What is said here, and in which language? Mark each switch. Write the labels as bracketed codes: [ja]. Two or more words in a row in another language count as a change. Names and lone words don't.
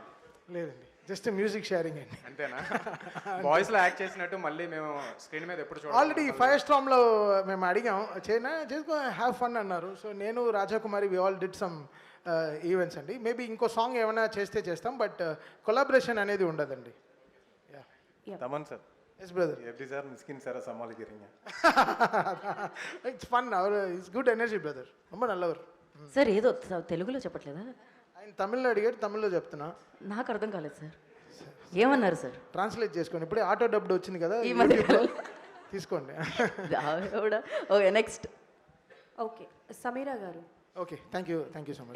[te] నేనా? లేదండి. [en] just music sharing [te] అండి. అంతేనా? బాయ్స్లో యాక్ట్ చేసినట్టు మళ్ళీ మేము స్క్రీన్ మీద ఎప్పుడు చూడాలి? ఆల్రెడీ ఫైర్ స్టామ్లో మేము అడిగాం చేసుకో [en] have fun [te] అన్నారు. [en] సో నేను రాజాకుమారి we all did some events అండి. [te] మేబీ ఇంకో సాంగ్ ఏమైనా చేస్తాం, బట్ కొలాబరేషన్ అనేది ఉండదండి. [ta] தமன் சார் [en] yes brother. [ta] எப்படி சார் மிஸ்கின் சாரை சமாளிக்கிறீங்க? [en] it's fun, our it's good energy brother, [ta] ரொம்ப நல்லவர். [te] సార్ ఏదో తెలుగులో చెప్పట్లేదా? ఆయన తమిళ్లో అడిగాడు, తమిళ్లో చెప్తున్నా. నాకు అర్థం కాలేదు సార్, ఏమన్నారు సార్? ట్రాన్స్లేట్ చేసుకోండి, ఇప్పుడే [en] auto dubbed [te] వచ్చింది కదా, ఈ మధ్య యూట్యూబ్లో తీసుకోండి. [en] okay next. [te] ఓకే సమీరా గారు. [en] okay, thank you so much.